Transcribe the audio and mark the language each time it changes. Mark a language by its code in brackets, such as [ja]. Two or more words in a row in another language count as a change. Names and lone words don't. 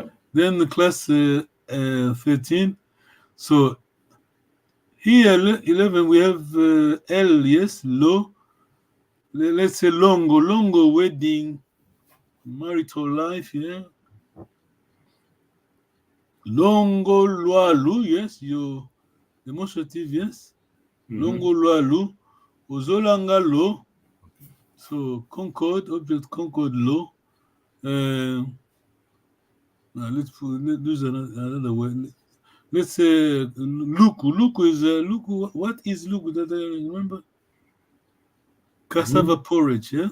[en] Then the class 13. So here 11 we have L, yes, low. Let's say longo wedding, marital life, yeah. [kg] Longo lualu, [en] yes, your demonstrative, yes. [kg] Longo lualu, ozolanga lo. [en] So concord, object concord lo. Now let's use another word. Let's say luku. Luku is luku. What is luku? That I remember. Cassava porridge, yeah.